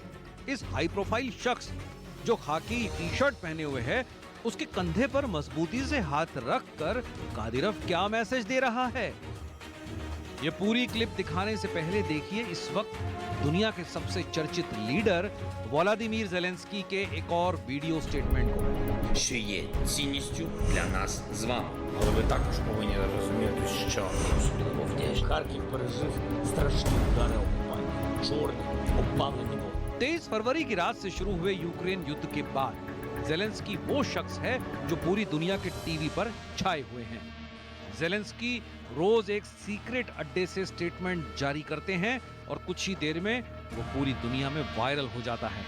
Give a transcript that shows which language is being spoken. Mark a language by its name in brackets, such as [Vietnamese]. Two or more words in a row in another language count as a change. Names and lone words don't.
[Hindi] इस हाई प्रोफाइल शख्स जो खाकी टी शर्ट पहने हुए है, उसके कंधे पर मजबूती से हाथ रखकर कादिरोव क्या मैसेज दे रहा है? ये पूरी क्लिप दिखाने से पहले देखिए इस वक्त दुनिया के सबसे चर्चित लीडर व्लादिमीर ज़ेलेंस्की के एक और वीडियो स्टेटमेंट को। [Ukrainian] що є цінністю для нас з вами. Але ви також повинні розуміти, що Харків пережив страшні удари окупантів, чорні, обпалені води. [Hindi] 23 फरवरी की रात से शुरू हुए यूक्रेन युद्ध के बाद ज़ेलेंस्की वो शख्स है जो पूरी दुनिया के टीवी पर छाए हुए हैं। ज़ेलेंस्की रोज एक सीक्रेट अड्डे से स्टेटमेंट जारी करते हैं और कुछ ही देर में वो पूरी दुनिया में वायरल हो जाता है।